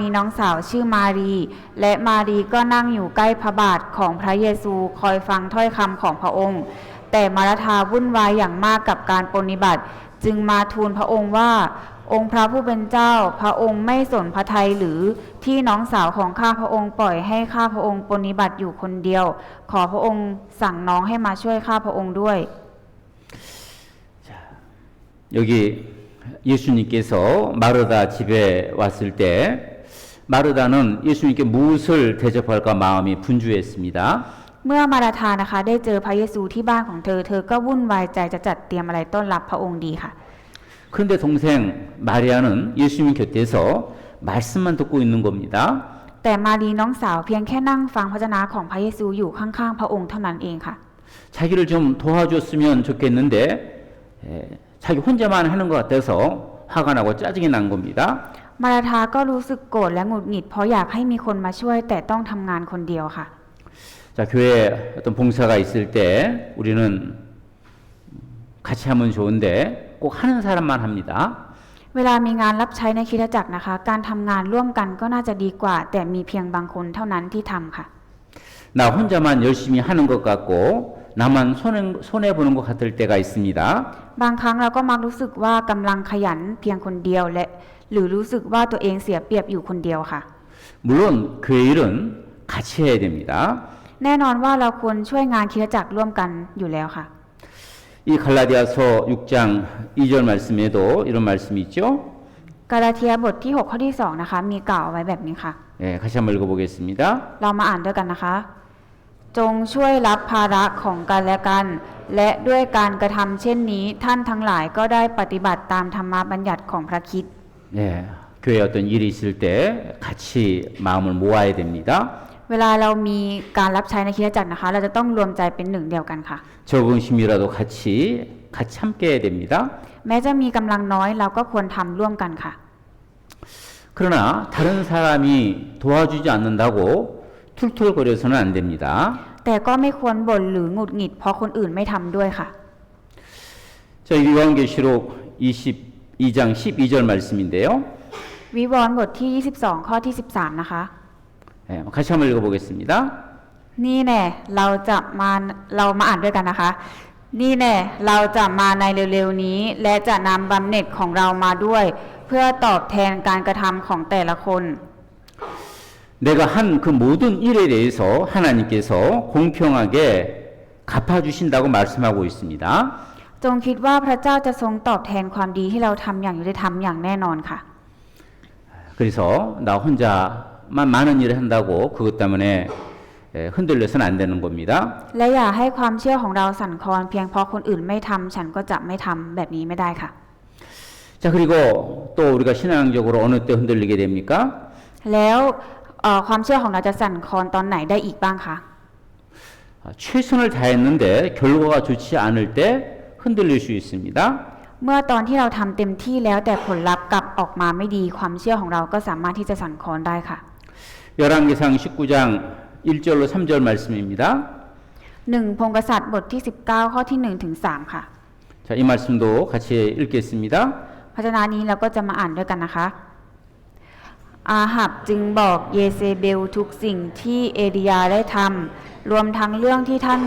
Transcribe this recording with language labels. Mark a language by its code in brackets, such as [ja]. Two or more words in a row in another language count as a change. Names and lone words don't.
[th] น้องสาวชื่อมารี และมารีก็นั่งอยู่ใกล้พระบาทของพระเยซูคอยฟังถ้อยคำของพระองค์ แต่มาราธาวุ่นวายอย่างมากกับการปฏิบัติ จึงมาทูลพระองค์ว่า องค์พระผู้เป็นเจ้าพระองค์ไม่สนพระทัยหรือที่น้องสาวของข้าพระองค์ปล่อยให้ข้าพระองค์ปฏิบัติอยู่คนเดียว ขอพระองค์สั่งน้องให้มาช่วยข้าพระองค์ด้วย [ko] 여기 예수님께서 마르다 집에 왔을 때 마르다는 예수님께 무엇을 대접할까 마음이 분주했습니다. [th] เมื่อมาราธานะคะได้เจอพระเยซูที่บ้านของเธอ เธอก็วุ่นวายใจจะจัดเตรียมอะไรต้อนรับพระองค์ดีค่ะ [ko] 그런데 동생 마리아는 예수님 곁에서 말씀만 듣고 있는 겁니다. [th] แต่มารีน้องสาวเพียงแค่นั่งฟังพระวจนะของพระเยซูอยู่ข้างๆพระองค์เท่านั้นเองค่ะ [ko] 자기를 좀 도와줬으면 좋겠는데 자기 혼자만 하는 것 같아서 화가 나고 짜증이 난 겁니다. [th] มาราธาก็รู้สึกโกรธและหงุดหงิดเพราะอยากให้มีคนมาช่วยแต่ต้องทำงานคนเดียวค่ะ [ko] 자, 교회에 어떤 봉사가 있을 때 우리는 같이 하면 좋은데 꼭 하는 사람만 합니다. [th] เวลามีงานรับใช้ในคริสตจักรนะคะ การทำงานร่วมกันก็น่าจะดีกว่า แต่มีเพียงบางคนเท่านั้นที่ทำค่ะ [ko] 나 혼자만 열심히 하는 것 같고 나만 손해보는 것 같을 때가 있습니다. [th] บางครั้งเราก็มักรู้สึกว่ากำลังขยันเพียงคนเดียวและหรือรู้สึกว่าตัวเองเสียเปรียบอยู่คนเดียวค่ะ [ko] 물론 교회 일은 같이 해야 됩니다. [th] แน่นอนว่าเราควรช่วยงานคริสตจักรร่วมกันอยู่แล้วค่ะ [ko] 이 갈라디아서 6장 2절 말씀에도 이런 말씀이 있죠. [th] กาลาเทียบทที่ 6 ข้อที่ 2 นะคะ มีกล่าวเอาไว้แบบนี้ค่ะ [ko] 예, 같이 한번 읽어보겠습니다. [th] เรามาอ่านด้วยกันนะคะ จงช่วยรับภาระของกันและกัน และด้วยการกระทำเช่นนี้ท่านทั้งหลายก็ได้ปฏิบัติตามธรรมบัญญัติของพระคริสต์ [ko] 예, 교회에 어떤 일이 있을 때 같이 마음을 모아야 됩니다. [th] เวลาเรามีการรับใช้ในคริสตจักรนะคะ เราจะต้องรวมใจเป็นหนึ่งเดียวกันค่ะ [ko] 적응심이라도 같이 함께 해야 됩니다. [th] แม้จะมีกำลังน้อยเราก็ควรทำร่วมกันค่ะ [ko] 그러나 다른 사람이 도와주지 않는다고 툴툴거려서는 안 됩니다. [th] แต่ก็ไม่ควรบ่นหรือหงุดหงิดเพราะคนอื่นไม่ทำด้วยค่ะ [ko] 자, 요한계시록 22장 12절 말씀인데요. [th] วิวรณ์บทที่ 22 ข้อที่ 13 นะคะ [ko] 예, 같이 한번 읽어보겠습니다. [th] นี่แน่เรามาอ่านด้วยกันนะคะ นี่แน่เราจะมาในเร็วๆนี้ และจะนำบำเหน็จของเรามาด้วย เพื่อตอบแทนการกระทำของแต่ละคน [ko] 내가 한 그 모든 일에 대해서 하나님께서 공평하게 갚아주신다고 말씀하고 있습니다. [th] จงคิดว่าพระเจ้าจะทรงตอบแทนความดีที่เราทำอย่างยุติธรรมอย่างแน่นอนค่ะ [ko] 그래서 나 혼자만 많은 일을 한다고 그것 때문에 흔들려서는 안 되는 겁니다. [th] และอย่าให้ความเชื่อของเราสั่นคลอนเพียงเพราะคนอื่นไม่ทำฉันก็จะไม่ทำแบบนี้ไม่ได้ค่ะ [ko] 자, 그리고 또 우리가 신앙적으로 어느 때 흔들리게 됩니까? [th] แล้วความเชื่อของเราจะสั่นคลอนตอนไหนได้อีกบ้างคะ [ko] 최선을 다했는데 결과가 좋지 않을 때 흔들릴 수 있습니다. [th] เมื่อตอนที่เราทำเต็มที่แล้วแต่ผลลัพธ์กลับออกมาไม่ดีความเชื่อของเราก็สามารถที่จะสั่นคลอนได้ค่ะ [ko] 열왕기상 19장 1절로 3절 말씀입니다. [th] 1 พงศ์กษัตริย์บทที่ 19 ข้อที่ 1 ถึง 3 ค่ะ [ko] 자, 이 말씀도 같이 읽겠습니다. [th] พระเจ้านี้เราก็จะมาอ่านด้วยกันนะคะ อาหับจึงบอกเยเซเบลทุกสิ่งที่เอลียาได้ทำรวมทั้งเรื่องที่ท่าน